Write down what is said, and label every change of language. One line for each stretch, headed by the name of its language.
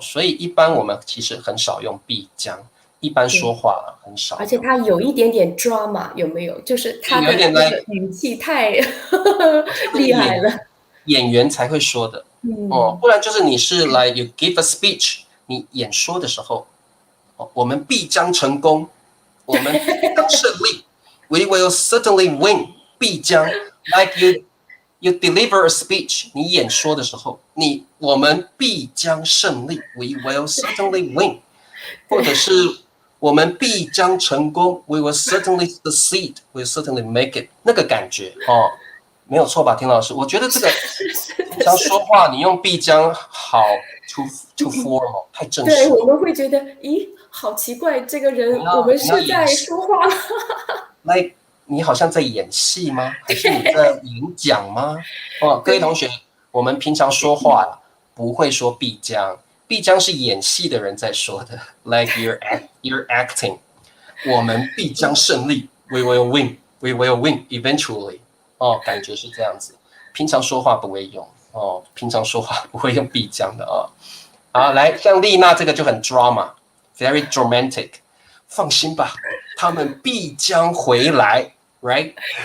Chinese: 所以一般我们其实很少用必将，一般说话了很少。而且它有一点点 drama，有没有？就是它的那个语气太厉害了，演员才会说的哦，不然就是你是来
English: you give a speech，
Chinese: 你演说的时候，我们必将成功。我们必将胜利
English: ，We will certainly win。必将 ，like you deliver a speech，
Chinese: 你演说的时候，我们必将胜利
English: ，We will certainly win。
Chinese: 或者是我们必将成功
English: ，We will certainly succeed，We will certainly make it。
Chinese: 那个感觉哦，没有错吧，田老师？我觉得这个平常说话你用必将好
English: too formal，
Chinese: 太正式。对，我们会觉得，咦。好奇怪，这个人我们是在说话吗？ like 你好像在演戏吗？还是你在演讲吗？哦，各位同学，我们平常说话不会说必将，必将是演戏的人在说的。
English: Like you're acting，
Chinese: 我们必将胜利
English: ，We will win，We will win eventually。
Chinese: 哦，感觉是这样子。平常说话不会用哦，平常说话不会用必将的哦。好，来，像丽娜这个就很 drama。
English: Very dramatic，
Chinese: 放心吧，他们必将回来 ，
English: right？